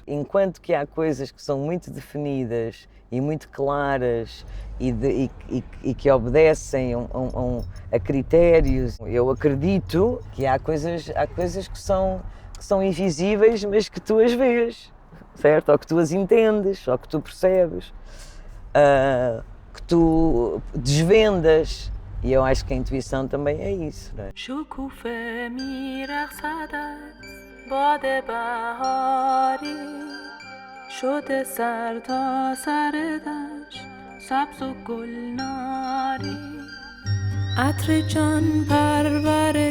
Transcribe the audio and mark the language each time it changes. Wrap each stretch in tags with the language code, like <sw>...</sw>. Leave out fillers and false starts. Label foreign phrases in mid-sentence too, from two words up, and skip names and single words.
<pt>Enquanto que há coisas que são muito definidas e muito claras e que obedecem a critérios, eu acredito que há coisas que são invisíveis, mas que tu as vês, certo? Ou que tu as entendes, ou que tu percebes, que tu desvendas. E eu acho que a intuição também é isso, não é?</pt> <fa>شکوفه میرقصد از باد بهاری شده سر تا سر دشت سبز و گلناری عطر جان پرور</fa>